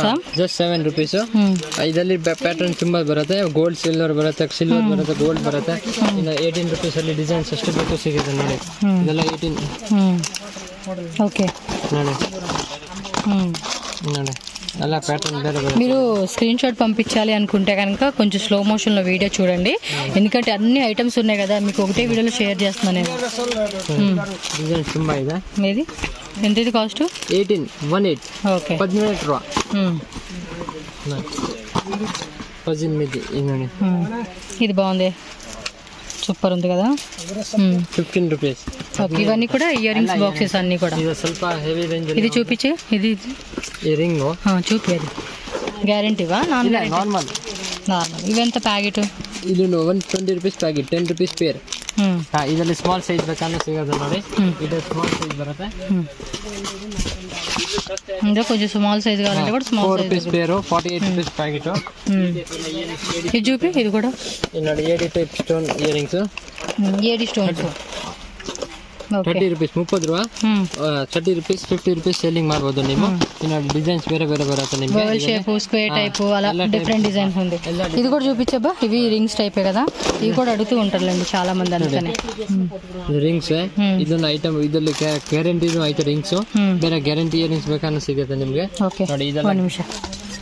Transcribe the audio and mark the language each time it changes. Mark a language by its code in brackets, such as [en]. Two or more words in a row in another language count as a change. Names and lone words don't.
[kn] ಜಸ್ಟ್ 7 rupees ಇದರಲ್ಲಿ ಪ್ಯಾಟರ್ನ್ ತುಂಬಾ ಬರುತ್ತೆ ಗೋಲ್ಡ್ ಸಿಲ್ವರ್ ಬರುತ್ತೆ ಗೋಲ್ಡ್ ಬರುತ್ತೆ ಇನ್ನು 18 rupees ಅಲ್ಲಿ ಡಿಸೈನ್ಸ್ ಎಷ್ಟು ಬೇಕು ಸಿಗುತ್ತೆ ನೋಡಿ ಇದೆಲ್ಲ 18 [te] ఓకే [kn] ನೋಡಿ ನೋಡಿ ಎಲ್ಲ ప్యాటర్న్ ಬೇರೆ ಬೇರೆ [te] మీరు స్క్రీన్ షాట్ పంపించాలి అనుకుంటే కనుక కొంచెం స్లో మోషన్లో వీడియో చూడండి ఎందుకంటే అన్ని ఐటమ్స్ ఉన్నాయి కదా మీకు ఒకటే వీడియోలో షేర్ చేస్తున్నాను నేను. [kn] డిజైన్స్ ತುಂಬಾ ಇದೆ [te] ఇది ఎంత ఇది కాస్ట్ 18 ఓకే [kn] 18 ರೂಪಾಯಿ [te] పజిన్ ఇది [kn] ನೋಡಿ [te] ఇది బాగుంది సూపర్ ఉంది కదా 15 rupees ఓకే ఇవన్నీ కూడా ఇయర్ రింగ్స్ బాక్సెస్ అన్ని కూడా [kn] ఇది ಸ್ವಲ್ಪ ಹೆವಿ ರೇಂಜ್ [te] ఇది చూపించు ఇది ఈ రింగ్ చూపి అది గ్యారంటీవా నాన్ నార్మల్ ఇవెంత ప్యాకెట్ [kn] ಇದು 120 rupees ಪ್ಯಾಕೆಟ್ 10 rupees ಪೇರ್ ಇದರಲ್ಲಿ ಸ್ಮಾಲ್ ಸೈಜ್ ಬೇಕಾದ್ರೆ ಸಿಗೋದು ನೋಡಿ ಇದು ಸ್ಮಾಲ್ ಸೈಜ್ ಬರುತ್ತೆ [te] ఇంకా కొంచెం స్మాల్ సైజ్ కావాలంటే కూడా స్మాల్ 4 సైజ్ [kn] rupees ಪೇರು 48 rupees ಪ್ಯಾಕೆಟ್ [te] ఇది చూపి ఇది కూడా [kn] ಇದು ನೋಡಿ ಏಡಿ ಟೈಪ್ ಸ್ಟೋನ್ ಇಯರಿಂಗ್ಸ್ [te] ఏడి స్టోన్స్ [kn] 30 rupees 30 ರೂಪಾಯಿ 30 rupees 50 rupees ಸೆಲ್ಲಿಂಗ್ ಮಾಡಬಹುದು ನೀವು ಇನ್ನು ಡಿಸೈನ್ಸ್ ಬೇರೆ ಬೇರೆ ಬರುತ್ತೆ ನಿಮಗೆ [te] ఓవల్ షేప్ స్క్వేర్ టైప్ అలా డిఫరెంట్ డిజైన్స్ ఉంది ఇది కూడా చూపించబ్బా ఇవి రింగ్స్ టైపే కదా ఇవి కూడా అడుగుతూ ఉంటారులేండి చాలా మంది అందుకనే [kn] ಇದು ರಿಂಗ್ಸ್ ಇದೊಂದು ಐಟಮ್ ಇದರಲ್ಲಿ ಗ್ಯಾರಂಟಿ ಐತೆ ರಿಂಗ್ಸ್ ಬೇರೆ ಗ್ಯಾರಂಟಿ ಇಯರಿಂಗ್ಸ್ ಬೇಕಾದ್ರೆ ಸಿಗುತ್ತೆ ನಿಮಗೆ [te] ఓకే [kn] ನೋಡಿ [te] ఒక [kn] ಇದೆಲ್ಲ [te] నిమిషం